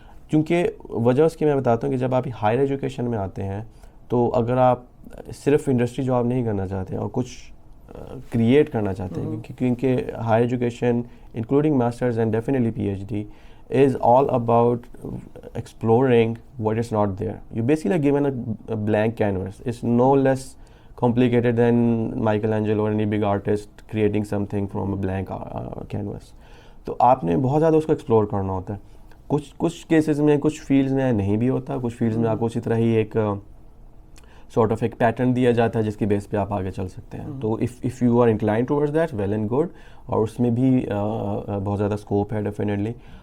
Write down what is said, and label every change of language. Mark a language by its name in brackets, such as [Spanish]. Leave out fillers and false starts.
[Urdu] کیونکہ وجہ اس کی میں بتاتا ہوں کہ جب آپ ہائر ایجوکیشن میں آتے ہیں تو اگر آپ صرف انڈسٹری جاب نہیں کرنا چاہتے اور کچھ کریٹ کرنا چاہتے ہیں، کیونکہ higher education including masters and definitely P H D [English] is all about exploring what is not there. You basically are given a blank canvas. It's no less complicated than Michelangelo or any big artist creating something from a blank canvas. [Urdu] تو آپ نے بہت زیادہ اس کو explore کرنا ہوتا ہے. کچھ کیسز میں، کچھ فیلڈز میں نہیں بھی ہوتا، کچھ فیلڈز میں آپ کو اسی طرح ہی ایک سارٹ آف ایک پیٹرن دیا جاتا ہے جس کی بیس پہ آپ آگے چل سکتے ہیں. تو [English] if you are inclined towards that well and good, [Urdu] اور اس میں بھی بہت زیادہ اسکوپ ہے ڈیفینیٹلی.